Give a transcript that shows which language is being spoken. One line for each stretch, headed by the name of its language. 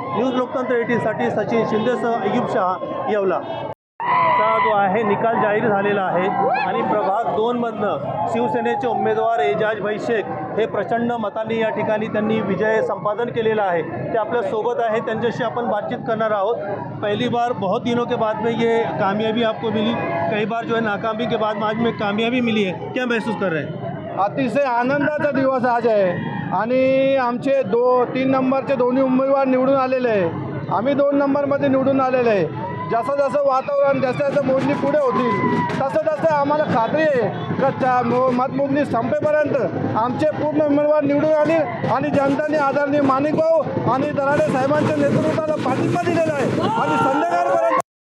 Marathi: News लोकतंत्र 18साठी सचिन शिंदेसह अय्यूब शहा, येवला. चा जो आहे निकाल जाहीर झालेला आहे आणि प्रभाग 2 मधनं शिवसेनेचे उमेदवार एजाज भाई शेख हे प्रचंड मतांनी या ठिकाणी त्यांनी विजय संपादन केलेला आहे. ते आपल्या सोबत आहे, त्यांच्याशी आपण बातचीत करणार आहोत.
Hindi: पहली बार बहुत दिनों के बाद में ये कामयाबी आपको मिली, कई बार जो है नाकामी के बाद आज में कामयाबी मिली है, क्या महसूस कर रहे हैं?
Marathi: अतिशय आनंदाचा दिवस आज आहे आणि आमचे 3 नंबरचे दोन्ही उमेदवार निवडून आलेले आहे. आम्ही 2 नंबरमध्ये निवडून आलेले आहे. जसं जसं वातावरण जसं जसं मोजणी पुढे होतील तसं तसं आम्हाला खात्री आहे का मतमोजणी संपेपर्यंत आमचे पूर्ण उमेदवार निवडून आले आणि जनतेने आदरणीय माणिकभाऊ आणि दराडे साहेबांच्या नेतृत्वाला पाठिंबा दिलेला आहे आणि संध्याकाळपर्यंत